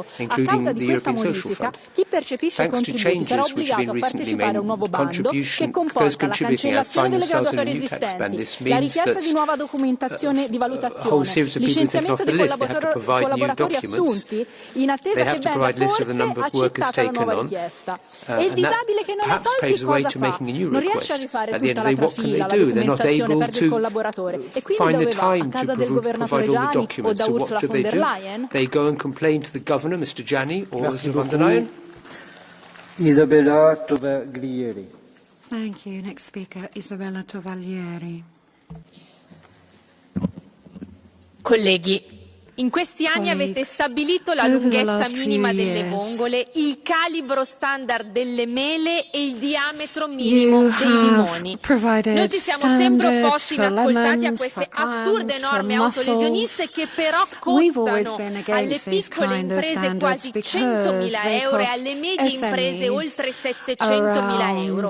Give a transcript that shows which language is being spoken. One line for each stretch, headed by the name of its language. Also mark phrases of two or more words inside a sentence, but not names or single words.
Italian: A causa di questa modifica, chi percepisce i contributi sarà obbligato a partecipare a un nuovo bando che comporta la cancellazione delle graduatorie esistenti, la richiesta di nuova documentazione di valutazione, licenziamento di collaboratori assunti in attesa che venga forse accettata la nuova richiesta. E il disabile che non ha soldi cosa fa? Non riesce a rifare tutta la trafila, la documentazione, perde il collaboratore. E quindi dove va? A casa del governatore Gianni o da Ursula von der Leyen?
English: They go and complain to the governor, Mr. Gianni or Ursula von der Leyen. Isabella Tovaglieri. Thank you. Next speaker, Isabella Tovaglieri.
Italian: Colleghi, in questi anni avete stabilito la lunghezza minima delle vongole, il calibro standard delle mele e il diametro minimo dei limoni. Noi ci siamo sempre opposti inascoltati a queste assurde norme autolesioniste che però costano alle piccole imprese quasi 100.000 euro e alle medie imprese oltre 700.000 euro.